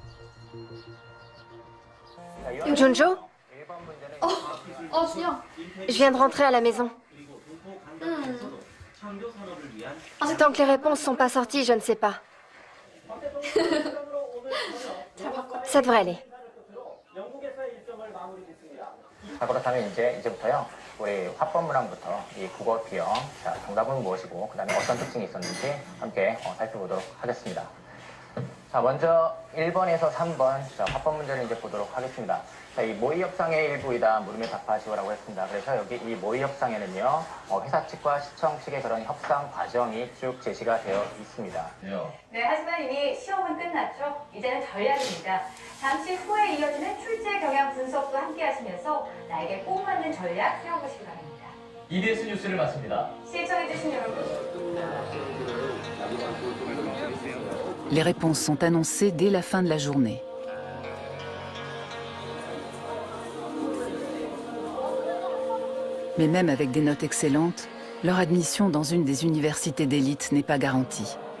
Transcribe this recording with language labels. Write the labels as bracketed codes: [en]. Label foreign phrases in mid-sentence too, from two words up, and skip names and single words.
[fr] Junjo, je viens de rentrer à la maison. Tant que les réponses sont pas sorties, je ne sais pas. Ça devrait aller. [ko] 자, 그렇다면 이제부터요. 우리 화법 문항부터 이 국어 비형, 자, 정답은 무엇이고 그다음에 어떤 특징이 있었는지 함께 살펴보도록 하겠습니다. 자, 먼저 1번에서 3번 자, 화법 문제를 이제 보도록 하겠습니다. 자, 이 모의 협상의 일부이다 물음에 답하시오라고 했습니다. 그래서 여기 이 모의 협상에는요, 회사 측과 시청 측의 그런 협상 과정이 쭉 제시가 되어 있습니다. 네, 하지만 이미 시험은 끝났죠. 이제는 전략입니다. 잠시 후에 이어지는 출제 경향 분석도 함께 하시면서 나에게 꼭 맞는 전략 세워보시기 바랍니다. EBS 뉴스를 마칩니다. 시청해주신 여러분. [fr] Les réponses sont annoncées dès la fin de la journée. Mais même avec des notes excellentes, leur admission dans une des universités d'élite n'est pas garantie.